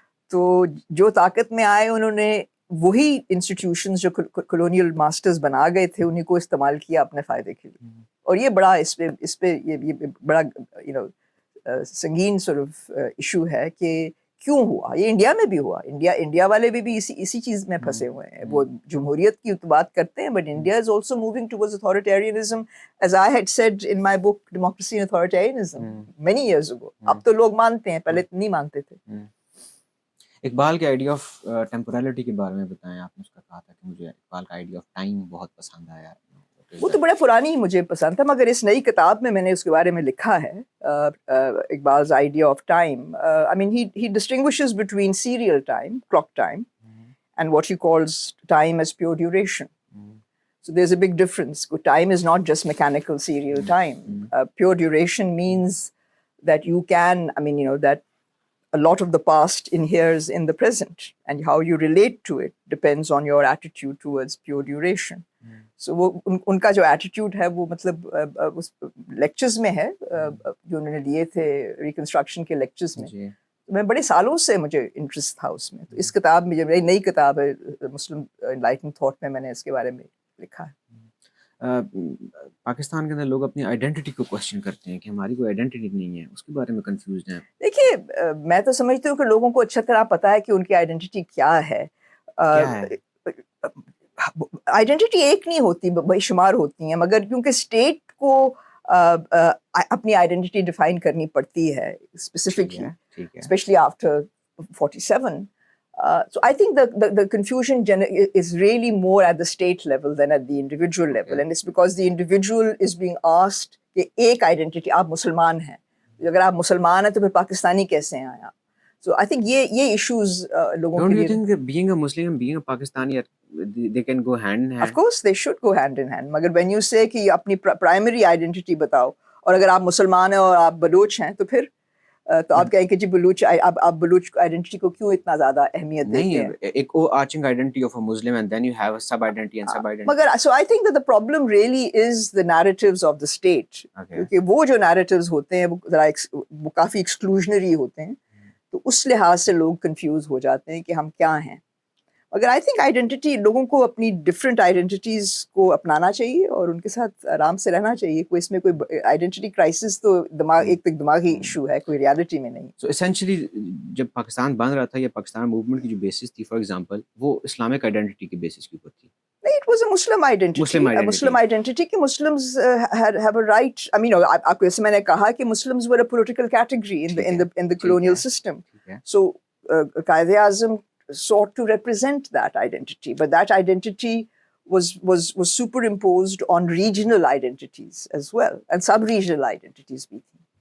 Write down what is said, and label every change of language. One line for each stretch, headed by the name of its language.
Urdu: تو جو طاقت میں آئے انہوں نے وہی انسٹیٹیوشنز جو کلونیل ماسٹرز بنا گئے تھے انہیں کو استعمال کیا اپنے فائدے کے لیے. اور یہ بڑا اس پہ یہ بڑا سنگین سort of ایشو ہے کہ کیوں ہوا. یہ انڈیا میں بھی ہوا. انڈیا والے بھی اسی چیز میں پھنسے ہوئے ہیں. وہ جمہوریت کی بات کرتے ہیں,
English: But India is also moving towards authoritarianism, as I had said in my book Democracy and Authoritarianism many years ago.
Urdu: اب تو لوگ مانتے ہیں, پہلے نہیں مانتے تھے. اقبال کے
English: idea of temporality
Urdu: کے بارے میں بتائیں. آپ نے اس کا کہا تھا کہ مجھے اقبال کا
English: idea of time
Urdu: بہت پسند آیا. وہ تو بڑا پرانی مجھے پسند تھا, مگر اس نئی کتاب میں نے اس کے بارے میں لکھا ہے اقبال's
English: idea of time. I mean he distinguishes between serial time, clock time, and what he calls time as pure duration. So there's a big difference. Time is not just mechanical serial time. Pure duration means that you can, I mean, that a lot of the past inheres in the present, and how you relate to it depends on your attitude towards pure duration.
Urdu: So وہ ان کا جو attitude ہے وہ مطلب lectures میں ہے جو انہوں نے لیے تھے ریکنسٹرکشن کے لیکچرز میں. میں بڑے سالوں سے مجھے انٹرسٹ تھا اس میں. تو اس کتاب میں, جو میری نئی کتاب ہے مسلم انلائٹن تھاٹ میں, میں نے اس کے بارے میں لکھا ہے. پاکستان کے اندر لوگ اپنی آئیڈینٹی کو کوشچن کرتے ہیں کہ ہماری کوئی آئیڈینٹی نہیں ہے, اس کے بارے میں کنفیوزڈ ہیں. دیکھیے میں تو سمجھتی ہوں کہ لوگوں کو اچھا طرح پتہ ہے کہ ان کی آئیڈینٹی کیا ہے. آئیڈینٹی ایک نہیں ہوتی, بے شمار ہوتی ہیں, مگر کیونکہ اسٹیٹ کو اپنی آئیڈینٹی ڈیفائن کرنی پڑتی ہے specifically,
English: Especially after 47. So I think the confusion is really more at the state level than at the individual level. And it's because the individual is being asked
Urdu: کہ ایک identity, آپ مسلمان ہیں, اگر آپ مسلمان ہیں تو پھر پاکستانی کیسے ہیں آپ.
English: So I think
Urdu: یہ ایشوز لوگوں کے لیے.
English: Don't you think being a Muslim and being a Pakistani, they can go hand in hand? Of course they should go hand in hand.
Urdu: مگر
English: when you say
Urdu: کہ اپنی
English: primary identity
Urdu: بتاؤ, اور اگر آپ مسلمان ہیں اور آپ بلوچ ہیں تو پھر تو آپ کہیں کہ جی بلوچ آپ بلوچ آئیڈینٹی کو کیوں اتنا زیادہ اہمیت دیتے ہیں؟
English: نہیں، ایک overarching identity of a Muslim and then you have a sub identity and sub identity. مگر so I think that the problem really is the narratives of the state.
Urdu: کیونکہ وہ جو narratives ہوتے ہیں وہ ذرا وہ کافی exclusionary ہوتے ہیں، تو اس لحاظ سے لوگ کنفیوز ہو جاتے ہیں کہ ہم کیا ہیں. مگر
English: I think
Urdu: آئیڈینٹی، لوگوں کو اپنی ڈفرینٹ آئیڈینٹیز کو اپنانا چاہیے اور ان کے ساتھ آرام سے رہنا چاہیے. کوئی اس میں کوئی آئیڈینٹی کرائسس تو ایک دماغی ایشو ہے، کوئی ریالٹی میں نہیں. سو اسینشلی جب پاکستان بن رہا تھا یا پاکستان موومنٹ کی جو بیسس تھی فار ایگزامپل، وہ اسلامک آئیڈینٹی کی بیسس کے اوپر تھی.
English: نہیں، it was a Muslim identity. Muslim identity کہ Muslims have a right. I mean,
Urdu: آپ کو جیسے میں نے کہا کہ
English: Muslims were a political category in the colonial system. So Quaid Azam sought to represent that identity, but that identity was superimposed on regional identities as well, and sub-regional identities بھی تھیں.